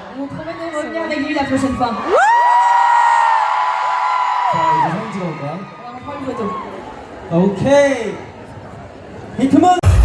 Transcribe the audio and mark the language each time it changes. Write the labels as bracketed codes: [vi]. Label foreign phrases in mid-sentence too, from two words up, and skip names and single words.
[fr] On promet de revenir avec lui la prochaine fois. [ko] 자, 이제 사진 찍어볼까? [fr] On va prendre une photo. [ko] 오케이. 히트먼.